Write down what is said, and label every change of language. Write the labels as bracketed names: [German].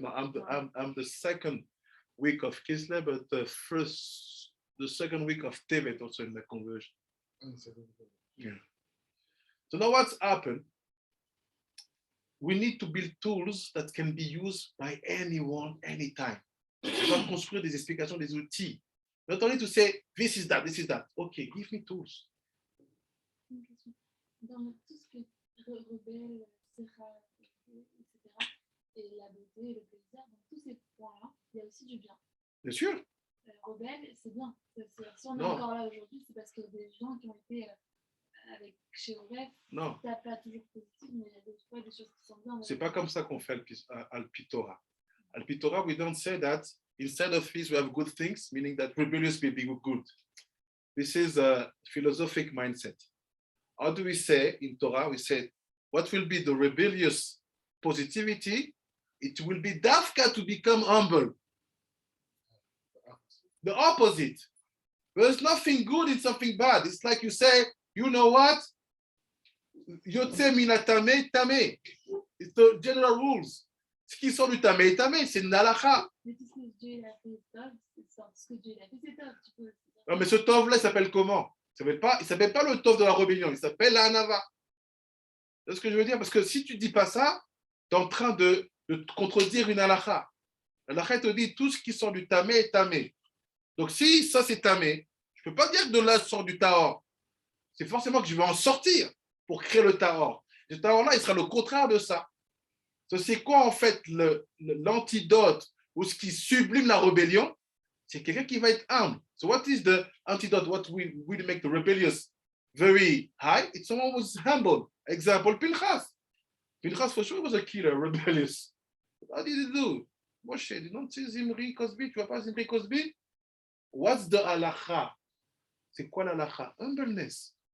[English] No, I'm the second week of Kislev, but the second week of Tevet also in the conversion. Yeah. So now what's happened? We need to build tools that can be used by anyone, anytime. [French] On va construire des explications, des outils. [English] Not only to say, this is that. Okay, give me tools. [French] Une question. Dans tout ce qui est rebelle, Serra, etc., et la beauté, le plaisir, dans tous ces points-là, il y a aussi du bien. Bien sûr. Rebelle, c'est bien. Si on est Non. encore là aujourd'hui, c'est parce qu'il y a des gens qui ont été chez Rebelle. Non. C'est pas toujours positif, mais il y a des fois des choses qui sont bien. C'est pas comme ça qu'on fait Alpitora. [English] Alpitora, we don't say that instead of peace we have good things, meaning that rebellious may be good. This is a philosophic mindset. How do we say in Torah? We say, what will be the rebellious positivity? It will be dafka to become humble. The opposite. There's nothing good in something bad. It's like you say, you know what? [Hebrew] Yotse minatame tame. [English] It's the general rules. [French] Ce qui sort du tame tame, c'est une halakha. Mais tout ce que Dieu a fait, c'est top. Ce que Dieu a fait, c'est top. Tu peux... Non, mais ce tov-là, il s'appelle comment? Il ne s'appelle pas le tov de la rébellion, il s'appelle la hanava. C'est ce que je veux dire, parce que si tu ne dis pas ça, tu es en train de contredire une halakha. L'halakha te dit tout ce qui sort du tamé est tamé. Donc si ça c'est tamé, je ne peux pas dire que de là sort du tahor. C'est forcément que je vais en sortir pour créer le tahor. Le tahor-là, il sera le contraire de ça. C'est quoi en fait l'antidote ou ce qui sublime la rébellion? C'est quelqu'un qui va être humble. [English] So what is the antidote? What will make the rebellious very high? It's someone who's humble. Example, Pinchas. Pinchas for sure was a killer, rebellious. What did he do? Moshe, you don't see Zimri Cosby? [French] Tu vois pas Zimri Cosby? [English] What's the halacha? [French] C'est quoi l'halacha? [English] Humbleness.